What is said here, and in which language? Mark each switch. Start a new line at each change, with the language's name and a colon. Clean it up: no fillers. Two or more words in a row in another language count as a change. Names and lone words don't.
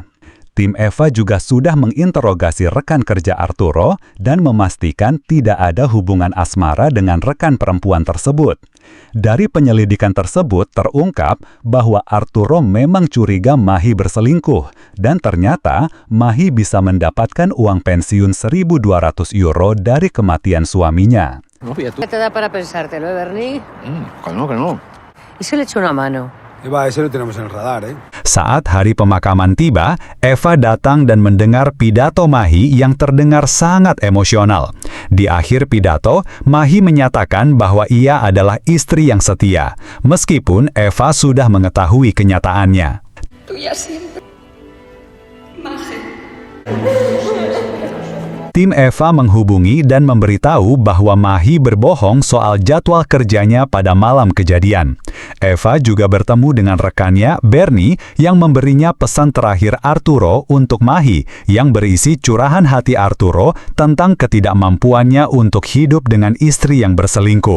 Indonesian: Tim Eva juga sudah menginterogasi rekan kerja Arturo dan memastikan tidak ada hubungan asmara dengan rekan perempuan tersebut. Dari penyelidikan tersebut terungkap bahwa Arturo memang curiga Mahi berselingkuh dan ternyata Mahi bisa mendapatkan uang pensiun 1.200 euro dari kematian suaminya.
Spanish: ¿Qué te da para pensártelo, Bernie? Que no. ¿Y si le echo una mano? Ese lo tenemos en el radar, ¿eh?
Indonesian: Saat hari pemakaman tiba, Eva datang dan mendengar pidato Mahi yang terdengar sangat emosional. Di akhir pidato, Mahi menyatakan bahwa ia adalah istri yang setia, meskipun Eva sudah mengetahui kenyataannya.
Spanish: Tuya siempre. Maje.
Indonesian: Tim Eva menghubungi dan memberitahu bahwa Mahi berbohong soal jadwal kerjanya pada malam kejadian. Eva juga bertemu dengan rekannya, Bernie, yang memberinya pesan terakhir Arturo untuk Mahi, yang berisi curahan hati Arturo tentang ketidakmampuannya untuk hidup dengan istri yang berselingkuh.